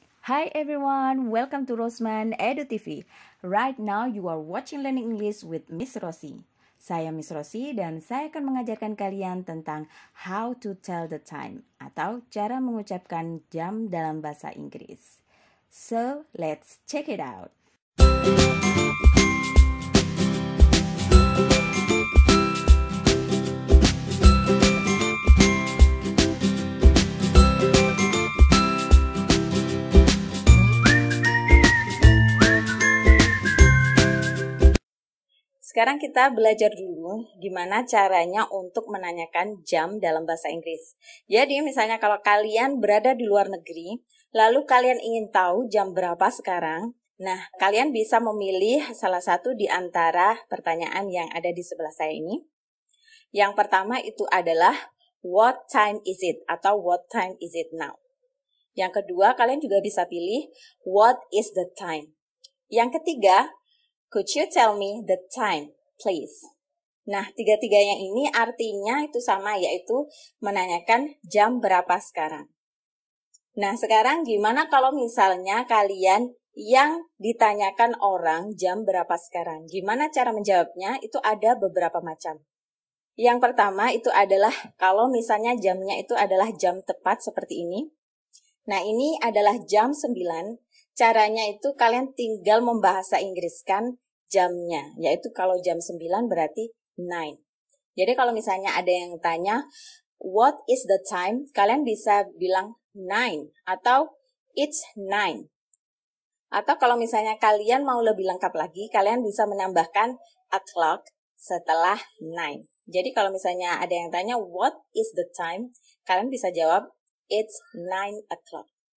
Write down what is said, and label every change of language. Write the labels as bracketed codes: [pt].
[en] Hi everyone, welcome to Rosman Edu TV. Right now you are watching Learning English with Miss Rosie. [id] Saya Miss Rosie dan saya akan mengajarkan kalian tentang [en] how to tell the time [id] atau cara mengucapkan jam dalam bahasa Inggris. [en] So, let's check it out. [id] Sekarang kita belajar dulu gimana caranya untuk menanyakan jam dalam bahasa Inggris. Jadi misalnya kalau kalian berada di luar negeri, lalu kalian ingin tahu jam berapa sekarang, nah kalian bisa memilih salah satu di antara pertanyaan yang ada di sebelah saya ini. Yang pertama itu adalah [en] what time is it [id] atau [en] what time is it now. [id] Yang kedua kalian juga bisa pilih [en] what is the time. [id] Yang ketiga, [en] could you tell me the time, please? [id] Nah, tiga-tiganya ini artinya itu sama, yaitu menanyakan jam berapa sekarang. Nah, sekarang gimana kalau misalnya kalian yang ditanyakan orang jam berapa sekarang? Gimana cara menjawabnya? Itu ada beberapa macam. Yang pertama itu adalah kalau misalnya jamnya itu adalah jam tepat seperti ini. Nah, ini adalah jam 9. Caranya itu kalian tinggal membahasa Inggriskan jamnya, yaitu kalau jam 9 berarti 9. Jadi kalau misalnya ada yang tanya, [en] what is the time? [id] Kalian bisa bilang 9 atau [en] it's 9. [id] Atau kalau misalnya kalian mau lebih lengkap lagi, kalian bisa menambahkan o'clock setelah 9. Jadi kalau misalnya ada yang tanya, [en] what is the time? [id] Kalian bisa jawab, [en] it's 9 o'clock.